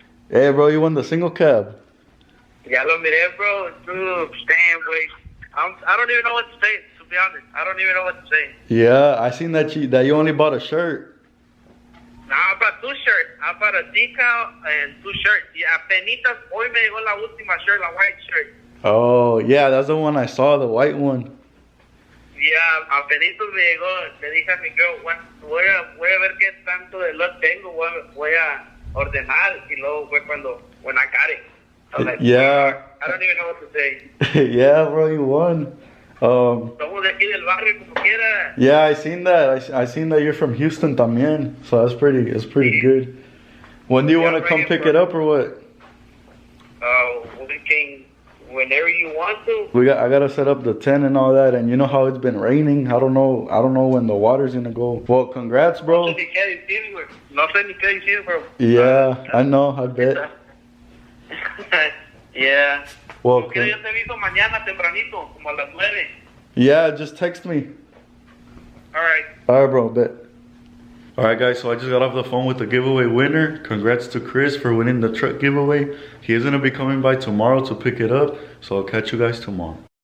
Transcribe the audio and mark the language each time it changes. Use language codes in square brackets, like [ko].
[en] Hey bro, you won the single cab. [es] Ya lo miré, [en] bro. Dude, damn, wait. I don't even know what to say, to be honest. I don't even know what to say. Yeah, I seen that you only bought a shirt. I'm about a decal and 2 shirts. [es] Y apenitas hoy me llegó la última shirt, la white shirt. [en] Oh, yeah, that's the one I saw, the white one. [es] Yeah, apenitas me llegó. Le dije a mi girl, voy a ver qué tanto de lot tengo. Voy a ordenar. Y luego fue [en] when I got it. I was like, Yeah. I don't even know what to say. Yeah, bro, you won. [es] Somos de aquí del barrio, como quiera. [en] Yeah, I seen that. I seen that you're from Houston también. So that's pretty good. When do you want to come pick it up or what? We can, whenever you want to. I gotta set up the tent and all that, and you know how it's been raining. I don't know when the water's gonna go. Well, congrats, bro. [es] No sé ni qué decir, güey. No sé ni qué decir, bro. [en] Yeah, I know. I bet. Yeah. Well, [es] Yo te aviso mañana tempranito, como a las 9. [en] yeah, just text me. Alright. Alright, bro, bet. Alright, guys, so I just got off the phone with the giveaway winner. Congrats to Chris for winning the truck giveaway. He is gonna be coming by tomorrow to pick it up, so I'll catch you guys tomorrow.